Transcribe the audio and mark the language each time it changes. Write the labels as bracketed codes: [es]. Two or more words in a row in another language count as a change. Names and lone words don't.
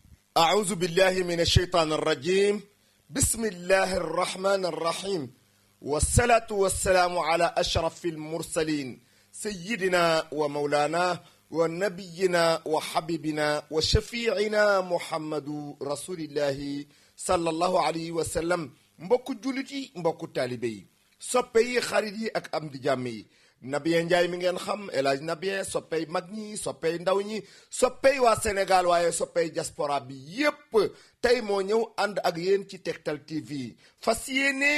[ar] أعوذ بالله من الشيطان الرجيم. بسم الله الرحمن الرحيم، والصلاة والسلام على أشرف المرسلين سيدنا ومولانا ونبينا وحبيبنا وشفيعنا محمد رسول الله صلى الله عليه وسلم. [wo] mbokku jullit yi, mbokku taalibe yi, soppe yi, xarit yi ak am di jàmm yi, Nabien Njaay mi ngeen xam, El Hadj Nabien, soppey mag ñi, soppey ndaw ñi, soppey waa Sénégal waaye soppey diaspora bi yépp tey moo ñëw ànd ak yéen ci Tektal TV fas yéene